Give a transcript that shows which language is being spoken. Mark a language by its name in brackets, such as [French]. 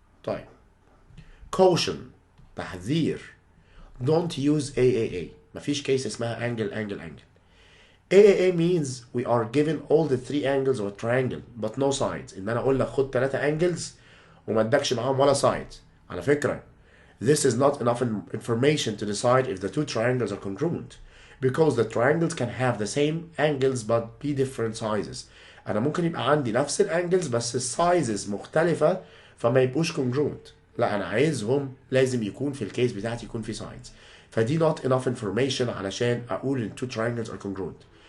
[English] طيب caution، تحذير، don't use AAA، [Arabic] مفيش كيس اسمها [English] angle angle angle. AAA means we are given all the three angles of a triangle but no sides. [Arabic] ان انا اقول لك خد 3 angles وما ادكش معاهم ولا sides. على فكرة [English] this is not enough information to decide if the two triangles are congruent, because the triangles can have the same angles but be different sizes. [Arabic] انا ممكن يبقى عندي نفس الانجلز بس السايزز مختلفة فما يبقوش congruent. لا انا عايزهم لازم يكون في الكيس بتاعتي يكون في sides. فدي [English] not enough information [Arabic] علشان اقول ان two triangles are congruent.